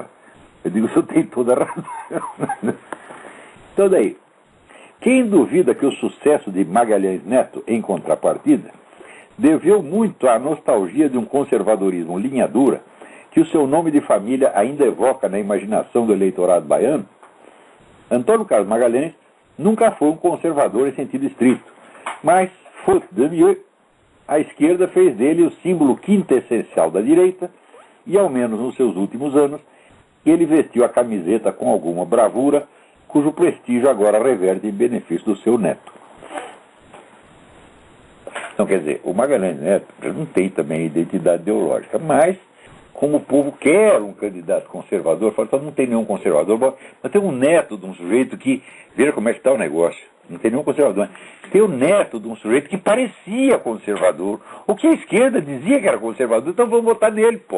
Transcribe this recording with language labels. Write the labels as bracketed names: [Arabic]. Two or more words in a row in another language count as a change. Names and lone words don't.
[Portuguese] Eu digo, o senhor tem toda a razão. Então daí, quem duvida que o sucesso de Magalhães Neto, em contrapartida, deveu muito à nostalgia de um conservadorismo linha dura, que o seu nome de família ainda evoca na imaginação do eleitorado baiano, Antônio Carlos Magalhães nunca foi um conservador em sentido estrito, mas, [French] faute de mieux, [Portuguese] a esquerda fez dele o símbolo quintessencial da direita, e ao menos nos seus últimos anos, ele vestiu a camiseta com alguma bravura, cujo prestígio agora reverte em benefício do seu neto. Então, quer dizer, o Magalhães Neto não tem também identidade ideológica, mas, como o povo quer um candidato conservador, fala, não tem nenhum conservador, mas tem um neto de um sujeito que, veja como é que está o negócio, não tem nenhum conservador, tem o neto de um sujeito que parecia conservador, o que a esquerda dizia que era conservador, então vamos votar nele, pô.